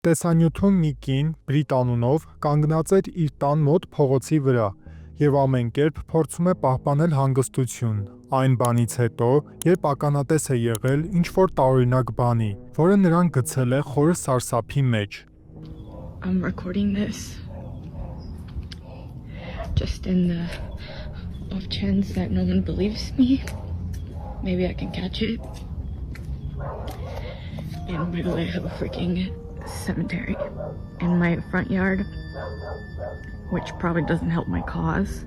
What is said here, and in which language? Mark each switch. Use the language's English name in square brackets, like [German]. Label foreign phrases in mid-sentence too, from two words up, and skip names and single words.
[Armenian] Տեսանյութում մի կին Բրիտ անունով կանգնած էր իր տան մոտ փողոցի վրա և ամեն կերպ փորձում է պահպանել հանգստություն, այն բանից հետո, երբ ականատես է եղել ինչ-որ տարօրինակ բանի, որը նրան գցել է խորը սարսափի մեջ։ [English] I'm recording this just in the off chance that no one believes me. Maybe I can catch it. And by the way, I have a freaking cemetery in my front yard, which probably doesn't help my cause.